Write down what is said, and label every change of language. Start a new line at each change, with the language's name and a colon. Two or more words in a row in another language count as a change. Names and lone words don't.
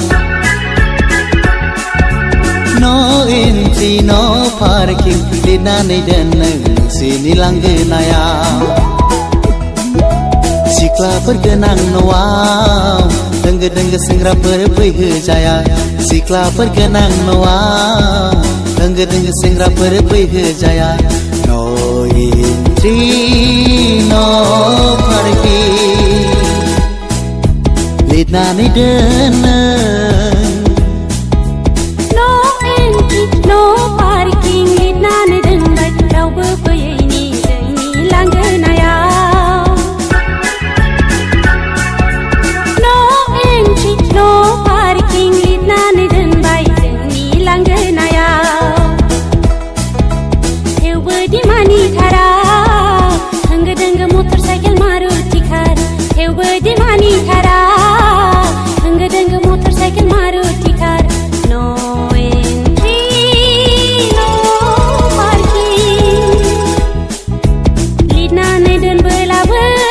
English: No entry no parking
Bodo: लिरनानै दोन नों नोंसिनि लांगोनायाव सिख्लाफोर गोनां न'आव दोंगो दोंगो सेंग्राफोर फैहोजाया सिख्लाफोर गोनां न'आव दोंगो दोंगो सेंग्राफोर फैहोजाया
English: No entry, no parking
Bodo: लिरनानै दोन
English: No entry, no parking
Bodo: लिरनानै दोनबाय रावबो फैयैनि जोंनि लांगोनायाव
English: No entry, no parking
Bodo: लिरनानै दोनबाय जोंनि लांगोनायाव दिमानि थारा होंगो दोंगो
English: motor cycle
Bodo: मारुति कार थेवबो दिमानि थारा होंगो दोंगो मटर साइकेल मारुति कार
English: no entry no parking
Bodo: लिरनानै दोनबोलाबो